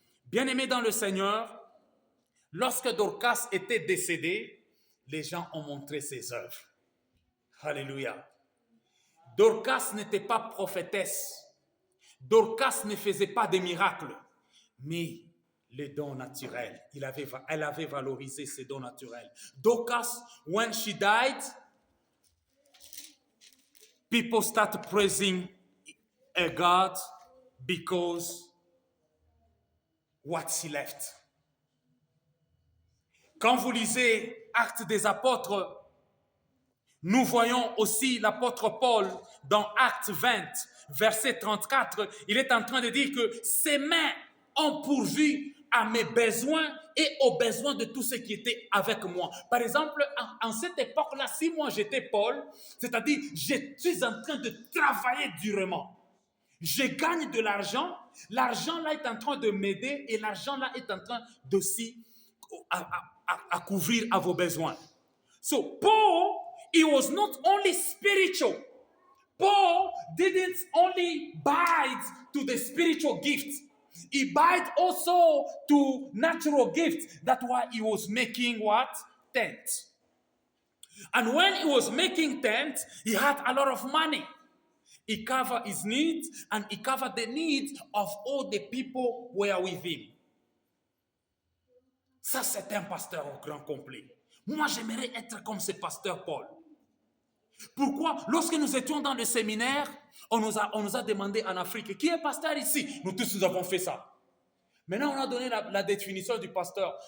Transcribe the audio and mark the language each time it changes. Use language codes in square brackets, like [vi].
[fr] Bien-aimé dans le Seigneur, lorsque Dorcas était décédée, les gens ont montré ses œuvres. Alléluia. Dorcas n'était pas prophétesse. Dorcas ne faisait pas de miracles. Mais les dons naturels, elle avait valorisé ses dons naturels. [en] Dorcas, when she died, people started praising a God because what she left. [fr] Quand vous lisez Actes des Apôtres, nous voyons aussi l'apôtre Paul dans Actes 20, verset 34, il est en train de dire que ses mains ont pourvu à mes besoins et aux besoins de tous ceux qui étaient avec moi. Par exemple, en cette époque-là, si moi j'étais Paul, c'est-à-dire je suis en train de travailler durement. Je gagne de l'argent, l'argent là est en train de m'aider et l'argent là est en train d'aussi à couvrir à vos besoins. [en] So Paul, he was not only spiritual. Paul didn't only bite to the spiritual gifts. He bite also to natural gifts. That's why he was making what? Tents. And when he was making tents, he had a lot of money. He covered his needs and he covered the needs of all the people who were with him. [fr] Ça, c'est un pasteur au grand complet. Moi, j'aimerais être comme ce pasteur Paul. Pourquoi? Lorsque nous étions dans le séminaire, on nous a demandé en Afrique, qui est pasteur ici? Nous tous, nous avons fait ça. Maintenant, on a donné la définition du pasteur.